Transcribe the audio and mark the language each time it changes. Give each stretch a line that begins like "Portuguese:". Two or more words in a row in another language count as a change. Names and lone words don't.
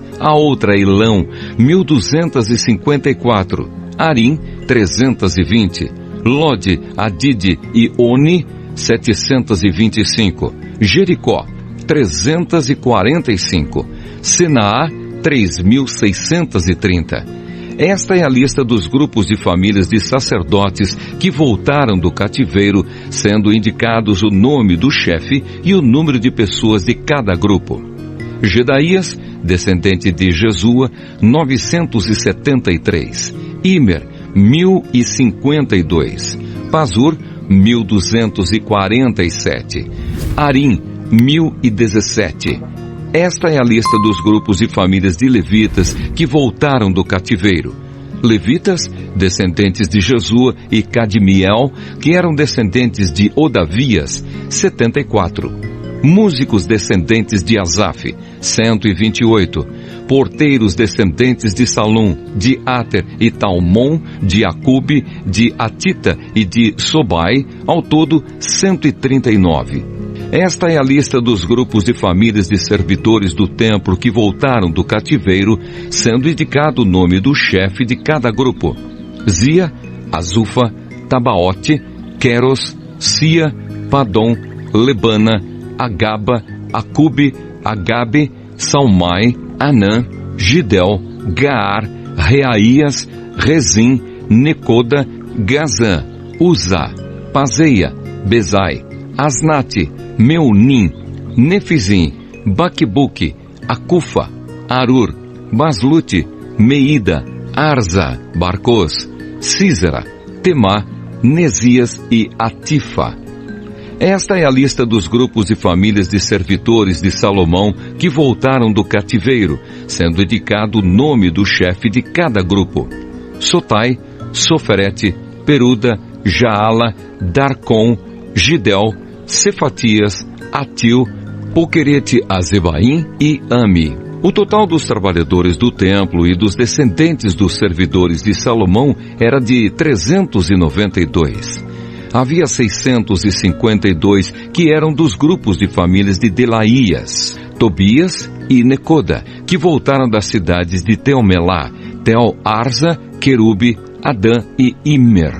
Portuguese: A outra Ilão, 1254. Arim, 320. Lode, Adide e Oni, 725. Jericó, 345. Senaá, 3.630. Esta é a lista dos grupos de famílias de sacerdotes que voltaram do cativeiro, sendo indicados o nome do chefe e o número de pessoas de cada grupo. Gedaías, descendente de Jesua, 973. Imer, 1052. Pazur, 1247. Arim, 1017. Esta é a lista dos grupos e famílias de levitas que voltaram do cativeiro. Levitas, descendentes de Jesua e Cadmiel, que eram descendentes de Odavias, 74. Músicos descendentes de Asaf, 128. Porteiros descendentes de Salum, de Ater e Talmon, de Acube, de Atita e de Sobai, ao todo 139. Esta é a lista dos grupos de famílias de servidores do templo que voltaram do cativeiro, sendo indicado o nome do chefe de cada grupo: Zia, Azufa, Tabaote, Queros, Sia, Padom, Lebana, Agaba, Acube, Agabe, Salmai, Anã, Gidel, Gaar, Reaías, Rezim, Necoda, Gazã, Uzá, Pazeia, Bezai, Asnate, Meunim, Nefizim, Baquebuque, Acufa, Arur, Baslute, Meida, Arza, Barcos, Císera, Temá, Nesias e Atifa. Esta é a lista dos grupos e famílias de servidores de Salomão que voltaram do cativeiro, sendo indicado o nome do chefe de cada grupo: Sotai, Soferete, Peruda, Jaala, Darcon, Gidel, Cefatias, Atil, Poquerete Azebaim e Ami. O total dos trabalhadores do templo e dos descendentes dos servidores de Salomão era de 392. Havia 652 que eram dos grupos de famílias de Delaías, Tobias e Necoda, que voltaram das cidades de Teomelá, Tel-Arza, Querube, Adã e Imer.